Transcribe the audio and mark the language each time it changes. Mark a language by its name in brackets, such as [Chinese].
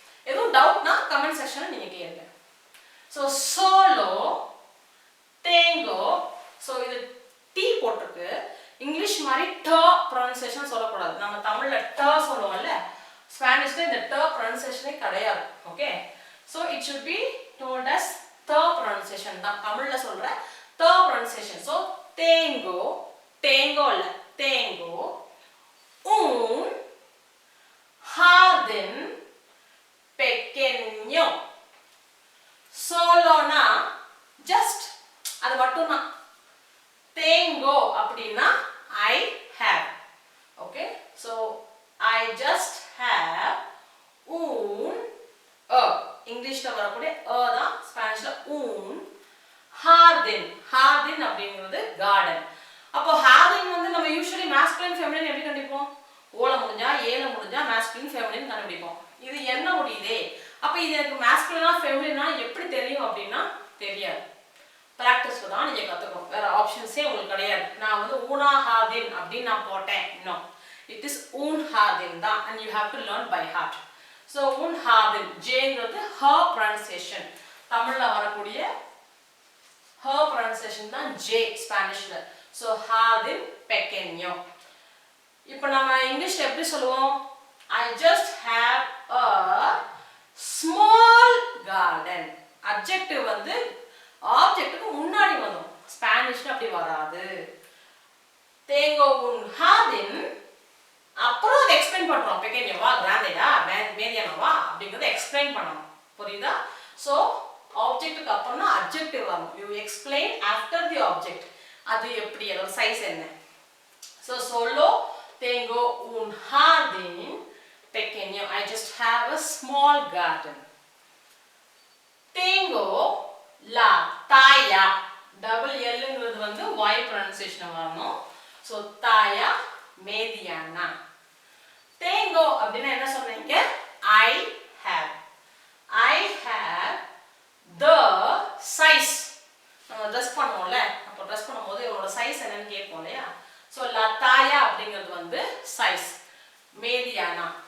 [Tamil] எதுவும் டவுட்னா கமெண்ட் செக்ஷனில் நீங்கள் கேளுங்க. ஸோ [Spanish] solo, tengo, [Tamil] ஸோ இது டி போட்டிருக்கு. இங்கிலீஷ் மாதிரி ட ப்ரொனன்சியேஷன் சொல்லக்கூடாது. நம்ம தமிழில் ட சொல்லுவோம்ல, ஸ்பானிஷ்ல இந்த ட ப்ரொனன்சியேஷனே கிடையாது, okay. [English] so it should be told as the pronunciation [Tamil] தான் தமிழ்ல சொல்ற [English] the pronunciation. [Spanish] so tengo, tengo [Tamil] இல்ல [Spanish] tengo un jardín pequeño. [Tamil] soloனா just அது மட்டும் தான். [Spanish] tengo [Tamil] அப்படின்னா [English] I have, okay. so I just have [Tamil] un இங்கிலீஷ்ல வரக்கூடிய தான் ஸ்பானிஷ்ல [Spanish] un jardín. [Tamil] jardín அப்படிங்கிறது கார்டன். அப்போ jardín வந்து நம்ம யூசுவலி masculine feminine எப்படி கண்டுபிடிப்போம்? ஓல முடிஞ்சா ஏல முடிஞ்சா masculine feminine கண்டுபிடிப்போம். இது என்ன முடியுதே, அப்போ இது எனக்கு masculine feminine எப்படி தெரியும் அப்படின்னா தெரியாது. பிராக்டிஸ்ல தான் நீங்க கத்துக்கணும். வேற ஆப்ஷன்ஸே உங்களுக்கு கிடையாது. நான் வந்து [Spanish] una jardín [Tamil] அப்படின்னு நான் போட்டேன், [English] no, it is [Spanish] un jardín [Tamil] தான், [English] and you have to learn by heart. [Tamil] So [Spanish] un jardín, [Tamil] ஜேங்கிறது [English] her pronunciation. [Tamil] தமிழ்ல வரக்கூடிய her pronunciation தான் ஜே ஸ்பானிஷ்ல. so [Spanish] jardín pequeño. [Tamil] இப்போ நம்ம இங்கிலீஷ்ல எப்படி சொல்லுவோம்? [English] I just have a small garden. [Tamil] adjective வந்து ஆப்ஜெக்ட்டுக்கு முன்னாடி வரும். ஸ்பானிஷ்ல அப்படி வராது. [Spanish] tengo un jardín, [Tamil] அப்புறம் அதை எக்ஸ்பிளைன் பண்றோம். பெக்கெñoவா, கிராண்டேவா, medianoவா அப்படிங்கறத எக்ஸ்பிளைன் பண்ணணும். புரியுதா? சோ ஆப்ஜெக்ட்டுக்கு அப்புறம்னா அட்ஜெக்டிவ் வரும். [English] You explain after the object. [Tamil] அது எப்படி, அதோட சைஸ் என்ன. [Spanish] சோ solo tengo un jardín pequeño. [English] I just have a small garden. [Spanish] tengo la talla, [English] double L [Tamil] ங்கிறது வந்து y pronunciation வரணும். so talla [Spanish] mediana. Tengo [Tamil] அப்படினா என்ன சொல்றீங்க? [English] I have. I have the size. [Tamil] நம்ம ட்ரெஸ் பண்ணுவோம்ல, அப்போ ட்ரெஸ் பண்ணும்போது இதோட சைஸ் என்னன்னு கேட்போம் இல்லையா? ஸோ [Spanish] la talla [Tamil] அப்படிங்கிறது வந்து சைஸ். [Spanish] mediana.